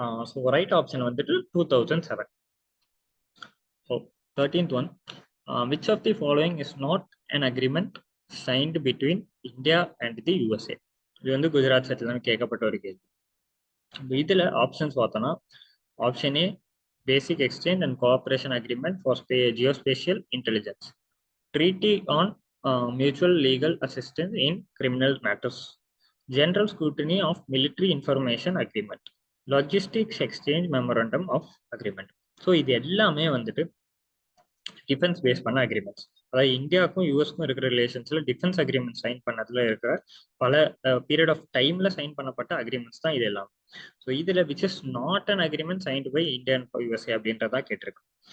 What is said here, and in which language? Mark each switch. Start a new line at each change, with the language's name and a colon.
English: So right option வந்துட்டு 2007. So 13th one, which of the following is not an agreement signed between India and the USA?
Tamil: இது வந்து Gujarat settle கேட்கப்பட்ட ஒரு கேள்வி. இதுல ஆப்ஷன்ஸ் பார்த்தோம்னா
English: Option A basic exchange and cooperation agreement for geospatial intelligence, treaty on mutual legal assistance in criminal matters, general scrutiny of military information agreement, logistics exchange memorandum of agreement.
Tamil: So இது எல்லாமே வந்துட்டு defence base பண்ண agreements. அதாவது இந்தியாவுக்கும் யூஎஸ்க்கும் இருக்கிற ரிலேஷன்ஸ்ல defence agreement sign பண்ணதுல இருக்கிற பல பீரியட் ஆஃப் டைம்ல சைன் பண்ணப்பட்ட அக்ரிமெண்ட்ஸ் தான் இது எல்லாம்.
English: so இதுல which is not an agreement signed by India and USA
Tamil: அப்படின்றதா கேட்டிருக்கோம்.